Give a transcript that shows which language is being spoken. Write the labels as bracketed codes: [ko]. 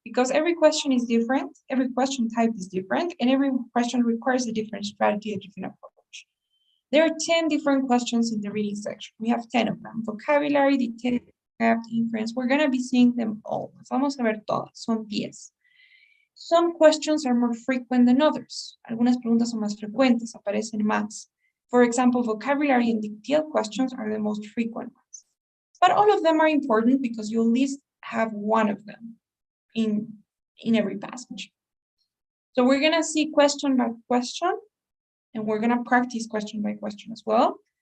[en] Because every question is different, every question type is different, and every question requires a different strategy, a different approach. There are 10 different questions in the reading section. We have 10 of them. Vocabulary, detailed, inference. We're going to be seeing them all. [es] Vamos a ver todas. Son 10. [en] Some questions are more frequent than others. [es] Algunas preguntas son más frecuentes, aparecen más. [en] For example, vocabulary and detailed questions are the most frequent ones. But all of them are important because you at least have one of them in every passage. So we're going to see question by question, and we're going to practice question by question as well.